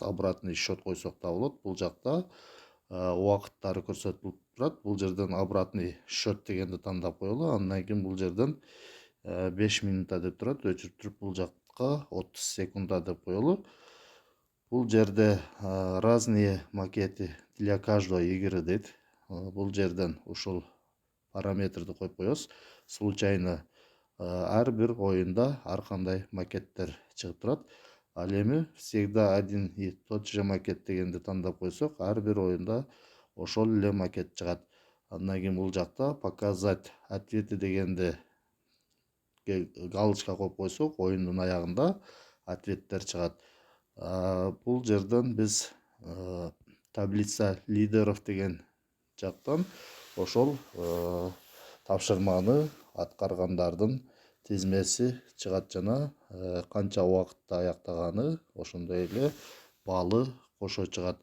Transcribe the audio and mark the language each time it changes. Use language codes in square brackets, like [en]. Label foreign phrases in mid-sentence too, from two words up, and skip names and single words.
[ru] Обратный счет [ky] койсок да болот. Бул жакта убакыттары көрсөтүлүп турат. Бул жерден [ru] обратный счет [ky] дегенди тандап коелу. Андан кийин бул жерден 5 минута деп турат. Өчүрүп туруп бул жакка 30 секунда деп коелу. Бул жерде [ru] разные макеты для каждой игры [ky] дейт. Бул жерден ушул параметрди коюп коебуз. Случайно ар бир оюнда ар кандай макеттер чыгып турат. Ал эми [ru] всегда один и тот же макет [ky] дегенди тандап койсок, ар бир оюнда ошол эле макет чыгат. Андан кийин бул жакта [ru] показать ответы [ky] дегенди галочка коюп койсок, оюндун аягында ответтер чыгат. Бул жерден биз [ru] таблица лидеров [ky] деген жактан ошол тапшырманы аткаргандардын тизмеси чыгат жана канча убакытта аяктаганы, ошондой эле баалы кошо чыгат.